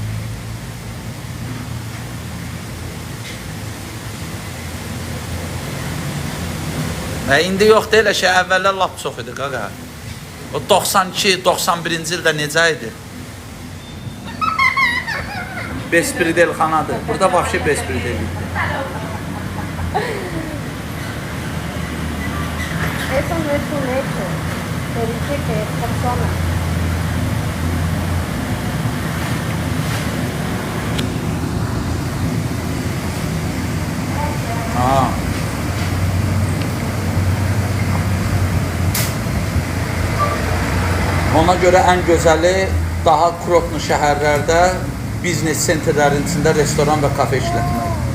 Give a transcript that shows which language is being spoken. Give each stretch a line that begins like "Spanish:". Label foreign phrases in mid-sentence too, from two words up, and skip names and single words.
Azerbaijani: İndi yoxdur elə şey, əvvəllər lap çox idi, qaqa. O 92-91-ci ildə necə idi? Bespridel xanadır. Burada vahşi bespridel idi.
Spanish: Eso no es un hecho. Se dice que es persona.
Azerbaijani: Ona görə ən gözəli daha Krotno şəhərlərdə biznes sentrlərin içində restoran və kafe işlətmək.